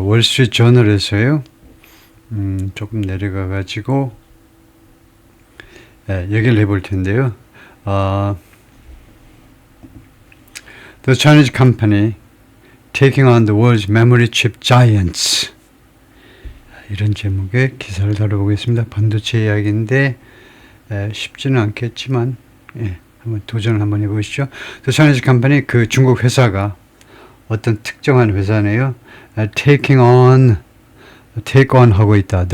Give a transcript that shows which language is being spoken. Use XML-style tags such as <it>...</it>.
<ko>월스트리트 저널에서요. 조금 내려가 가지고 얘기를 해볼 텐데요.</ko> <en>The Chinese company taking on the world's memory chip giants.</en> <ko>이런 제목의 기사를 다뤄보겠습니다. 반도체 이야기인데 쉽지는 않겠지만 한번 도전을 한번 해보시죠.</ko> <en>The Chinese company,</en> <ko>그 중국 회사가 어떤 특정한 회사네요. take on 하고 있다.</ko>